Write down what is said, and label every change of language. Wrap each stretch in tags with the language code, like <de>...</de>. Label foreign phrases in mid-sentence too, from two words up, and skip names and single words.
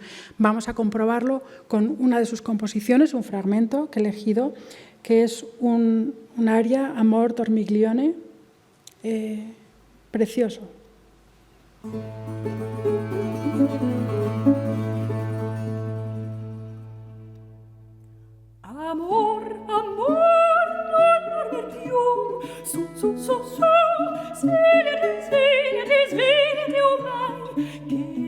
<es>Vamos a comprobarlo con una de sus composiciones, un fragmento que he elegido, que es un aria, Amor Dormiglione, precioso.</es> <it>Amor, amor, non dormir più, su, su, su, su, svegliati, svegliati, svegliati ormai, che</it>